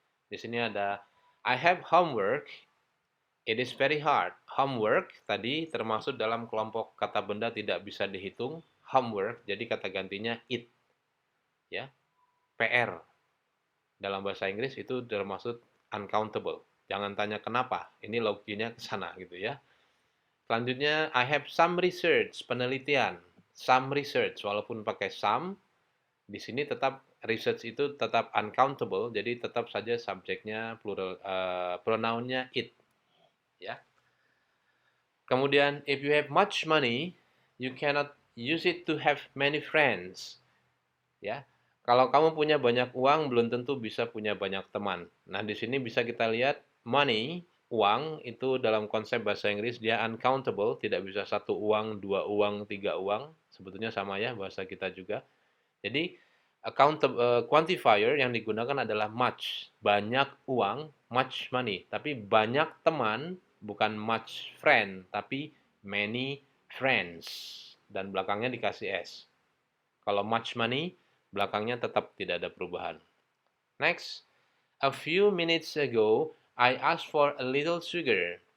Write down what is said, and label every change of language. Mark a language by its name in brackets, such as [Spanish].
[Indonesian] Di sini ada [English] I have homework. It is very hard. [Indonesian] Homework tadi termasuk dalam kelompok kata benda tidak bisa dihitung. Homework, jadi kata gantinya it. Ya, PR. Dalam bahasa Inggris itu termasuk uncountable. Jangan tanya kenapa. Ini loginya ke sana gitu ya. [English] Selanjutnya, I have some research, penelitian. Some research, [Indonesian] walaupun pakai some, di sini tetap research itu tetap uncountable, jadi tetap saja subjeknya plural, pronounnya it. Ya. [English] Kemudian, if you have much money, you cannot use it to have many friends. [Indonesian] Ya, kalau kamu punya banyak uang, belum tentu bisa punya banyak teman. Nah, di sini bisa kita lihat money, uang, itu dalam konsep bahasa Inggris dia uncountable, tidak bisa satu uang, dua uang, tiga uang. Sebetulnya sama ya bahasa kita juga. Jadi, quantifier yang digunakan adalah much, banyak uang, [English] much money. [Indonesian] Tapi banyak teman, bukan [English] much friend, [Indonesian] tapi [English] many friends. [Indonesian] Dan belakangnya dikasih S. Kalau [English] much money, [Indonesian] belakangnya tetap tidak ada perubahan. [English] Next, a few minutes ago, I asked for a little sugar.